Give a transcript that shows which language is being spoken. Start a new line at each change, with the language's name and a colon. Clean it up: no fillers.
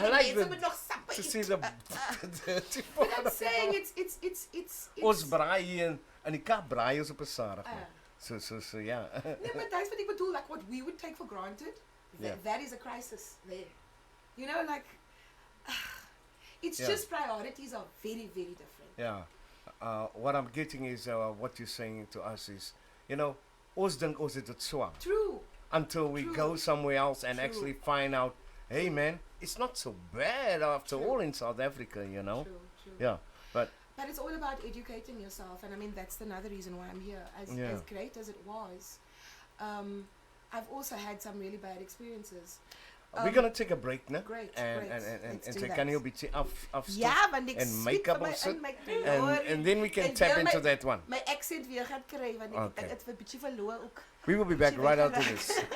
Afrikaans: Mense moet nog sappe eet.
English: But I'm saying it's
Afrikaans: Ons braai hier in die Kaap braai ons op 'n Saterdag.
English: So ja. Nee, but that's what I bedoel, like what we would take for granted, that is a crisis there. It's just priorities are very, very different. Yeah. What I'm getting is what you're saying to us is,
Afrikaans: ons dink ons het dit swaar.
English: True. Until we go somewhere else and actually find out, hey man, it's not so bad after all in South Africa, True. Yeah, but it's all about educating yourself, and I mean that's another reason why I'm here. As great as it was, I've also had some really bad experiences. We're gonna take a break now. Great. And take a
Afrikaans: bietjie af want ek
English: and make up of sit. my And then we can tap into that one.
Afrikaans: My accent weer gaan kry want ek het 'n bietjie verloor ook.
English: We will be back right after this.